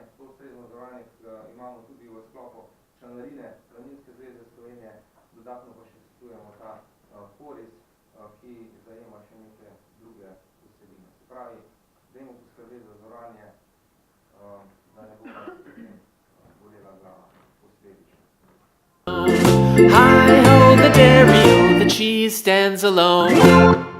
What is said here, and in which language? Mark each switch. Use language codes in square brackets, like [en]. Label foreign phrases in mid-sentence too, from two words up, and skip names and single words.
[sl] To ustrezno zavarovanje imamo tudi v sklopu članarine Planinske zveze Slovenije, dodatno pa še svetujemo ta polis, ki zajema še neke druge vsebine. Se pravi, dajmo poskrbeti za zavarovanje, da ne bo bolela glava posledično. [en] Hi ho, the dairy, the cheese stands alone.